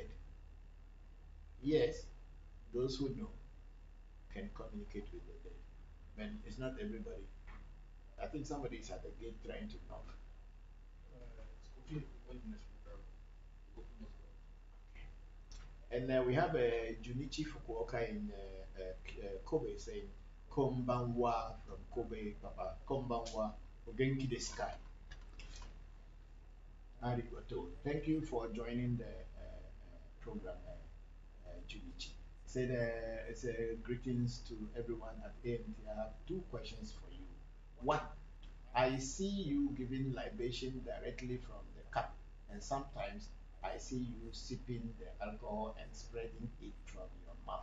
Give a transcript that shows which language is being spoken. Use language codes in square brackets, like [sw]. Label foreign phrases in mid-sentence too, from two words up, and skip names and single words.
[en] Yes, those who know can communicate with the dead, but it's not everybody. I think somebody is at the gate trying to knock. And we have Junichi Fukuoka in Kobe saying, Kombanwa from Kobe, Papa. [ja] こんばんは、お元気ですか? [en] Arigato. Thank you for joining the program, Junichi. Said it's greetings to everyone at AMT. I have 2 questions for you. What I see you giving libation directly from the cup, and sometimes I see you sipping the alcohol and spreading it from your mouth.